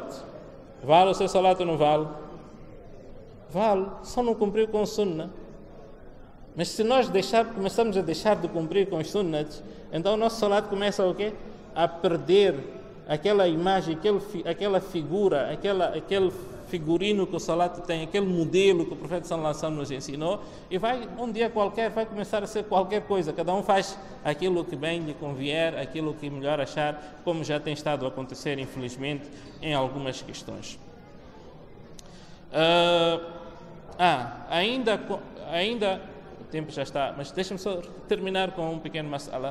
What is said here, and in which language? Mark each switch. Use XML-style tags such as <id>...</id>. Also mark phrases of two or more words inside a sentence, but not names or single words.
<pt>Vale o seu salat ou não vale? Vale, só não cumpriu com o sunnah. Mas se nós começamos a deixar de cumprir com os sunnahs, então o nosso salat começa a, o quê? A perder aquela imagem, aquela figura, aquele figurino que o salat tem, aquele modelo que o profeta</pt> <ar>صلى الله عليه وسلم</ar> <pt>nos ensinou, e um dia qualquer vai começar a ser qualquer coisa. Cada um faz aquilo que bem lhe convier, aquilo que melhor achar, como já tem estado a acontecer, infelizmente, em algumas questões. Ainda o tempo já está, mas deixa-me só terminar com um pequeno mas'ala.</pt>